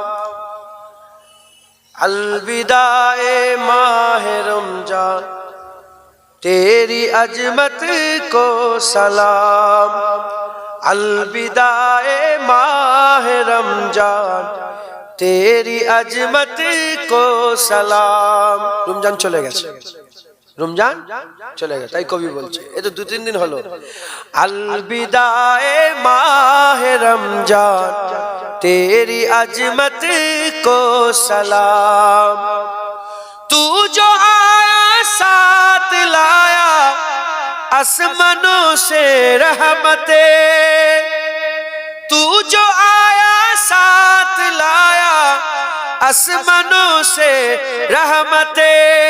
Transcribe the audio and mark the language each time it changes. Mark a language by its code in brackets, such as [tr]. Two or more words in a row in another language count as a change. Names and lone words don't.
[ur] الوداع ماہ رمضان تیری عظمت کو سلام، الوداع ماہ رمضان تیری عظمت کو سلام۔ [bn] রমজান চলে গেছে, রমজান চলে গেছে, তাই কবি বলছে, এই তো 2-3 দিন হলো। [ur] الوداع ماہ رمضان تیری عظمت کو سلام، تو جو آیا ساتھ لایا آسمانوں سے رحمتیں، تو جو آیا ساتھ لایا آسمانوں سے رحمتیں،